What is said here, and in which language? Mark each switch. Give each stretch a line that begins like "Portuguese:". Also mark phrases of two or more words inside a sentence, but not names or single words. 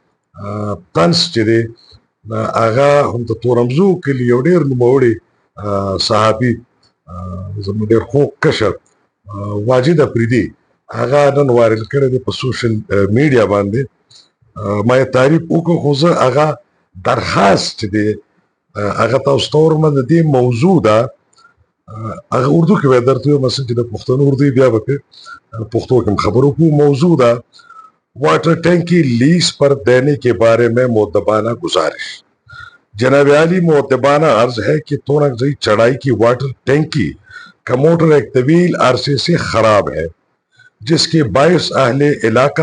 Pashto: طنز چې دی هغه هم د تورنزو کلي یو ډېر نوموړی صحابي زموږ ډېر خوږ کشر واجد افریدي هغه نن وایرل کړی دی په سوشل میډیا باندې ما یې تعریف وکړو خو زه هغه درخواست چې دی هغه تاسو ته ورمه د دې موضوع ده هغه اردو کې به درته ووایم مثلا چې د پښتنو اردو بیا به پښتو کې خبرو کوو موضوع ده
Urdu: واٹر ٹینکی لیز پر دینے کے بارے میں مؤدبانہ گزارش جناب عالی مؤدبانہ عرض ہے کہ تورنگزئی چڑھائی کی واٹر ٹینکی کا موٹر ایک طویل عرصے سے خراب ہے جس کے باعث اہل علاقہ